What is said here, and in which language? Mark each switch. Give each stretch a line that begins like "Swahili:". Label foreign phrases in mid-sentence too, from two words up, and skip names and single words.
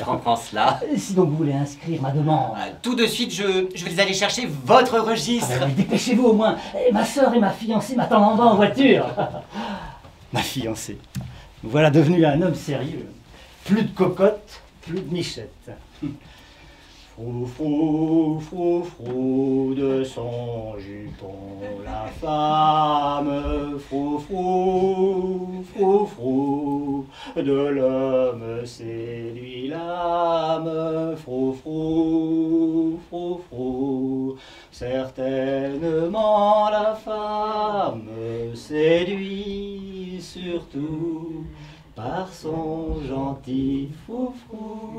French: Ah, je comprends cela. Si donc vous voulez inscrire ma demande... Tout de suite, je vais aller chercher votre registre. Ah ben, dépêchez-vous au moins. Ma sœur et ma fiancée m'attendent en bas en voiture. Ma fiancée. Nous voilà devenus un homme sérieux. Plus de cocotte, plus de michette. Frou, frou, frou, frou de son jupon, la femme. Frou, frou, frou, frou, de l'homme séduit l'âme. Frou, frou, frou, frou, certainement la femme séduit surtout par son gentil froufrou.